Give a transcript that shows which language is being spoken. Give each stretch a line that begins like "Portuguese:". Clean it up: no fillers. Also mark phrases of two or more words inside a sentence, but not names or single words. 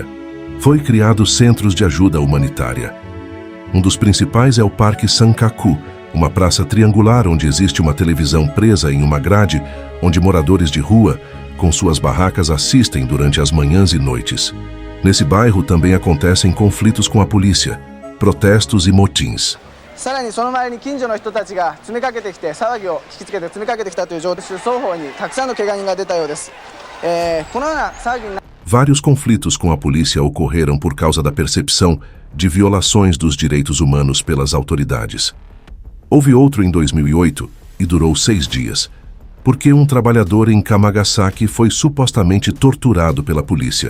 Portuguese: Foi criado centros de ajuda humanitária. Um dos principais é o Parque Sankaku, uma praça triangular onde existe uma televisão presa em uma grade, onde moradores de rua, com suas barracas, assistem durante as manhãs e noites. Nesse bairro também acontecem conflitos com a polícia, protestos e motins.
Japanese: さらにその周りに近所の人たちが詰めかけてきて騒ぎを引きつけて詰めかけてきたという状態で双方にたくさんの怪我人が出たようです。このような騒ぎにな
Portuguese: Vários conflitos com a polícia ocorreram por causa da percepção de violações dos direitos humanos pelas autoridades. Houve outro em 2008 e durou 6 dias, porque um trabalhador em Kamagasaki foi supostamente torturado pela polícia.